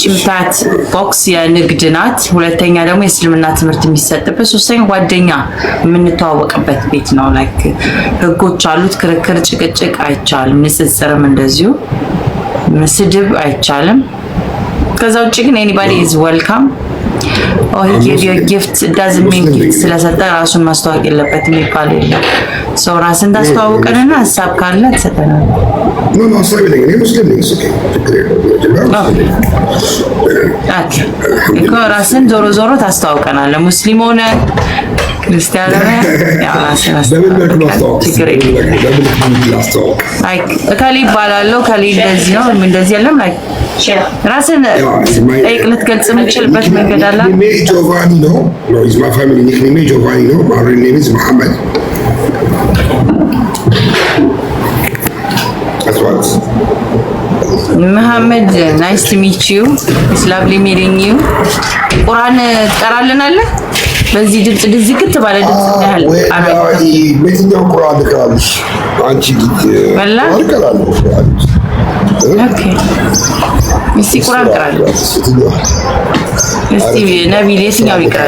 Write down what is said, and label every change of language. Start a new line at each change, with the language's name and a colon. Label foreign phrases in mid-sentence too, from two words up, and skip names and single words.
Amharic: ምታት ቦክስ የንግድ ናት። ሁለተኛ ደግሞ የእስልምና ትምህርት የሚሰጥበት፣ ሶስተኛ ጓደኛ የምንተዋወቅበት ቤት ነው። ላይክ ህጎች አሉት። ክርክር፣ ጭቅጭቅ አይቻልም። ንጽጽርም እንደዚሁ፣ ስድብ አይቻልም። ከዛ ውጭ ግን
English: anybody is welcome። he gave you a gift doesn't mean gift
Amharic: ስለሰጠ ራሱን ማስተዋወቅ የለበትም የሚባል የለም። ሰው ራስን ታስተዋውቀንና ሀሳብ ካለ ትሰጠናል። ሀሳብ የለኝም። እኔ ሙስሊም ነኝ። እኮ ራስን ዞሮ ታስተዋውቀናለህ። ሙስሊም ሆነ ክርስቲያን ሆነ ያው ራስን እከሌ ይባላለሁ እከሌ እንደዚህ ነው እንደዚህ የለም። ላይ ራስን ጠይቅ ልትገልጽ የምችልበት መንገድ አለ። ጆቫኒ ነው
English: is my family nickname
Amharic: ጆቫኒ ነው።
English: my real name is Muhammad. That's what Muhammad, nice to meet you. It's lovely meeting you.
Amharic: ቁርአን ትቀራልናለህ? በዚህ ድምጽ ድዝግት ባለ ድምጽ ያህል በየትኛው ቁርአን ልቀራልሽ? አንቺ ወላ ኦኬ እስቲ ቁርአን ቀራለሁ። እስቲ ነብይ የትኛው ይቀራል?